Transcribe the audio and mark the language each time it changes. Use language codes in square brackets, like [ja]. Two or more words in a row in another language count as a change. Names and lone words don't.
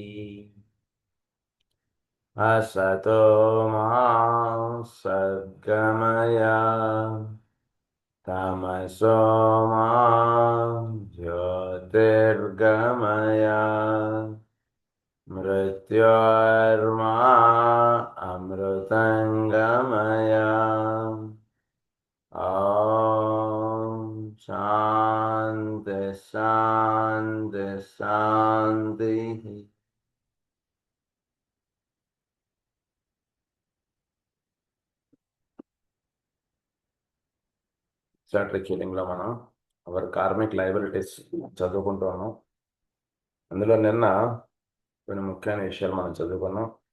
[sa] असतो मा सद्गमय तमसो मा ज्योतिर्गमय मृत्योर्मा अमृतङ्गमय। ॐ शान्ति शान्ति शान्तिः। [te] చాప్టర్ కీలింగ్లో మనం [en] our karmic liabilities [te] చదువుకుంటున్నాం. అందులో నిన్న కొన్ని ముఖ్యమైన విషయాలు మనం చదువుకున్నాం.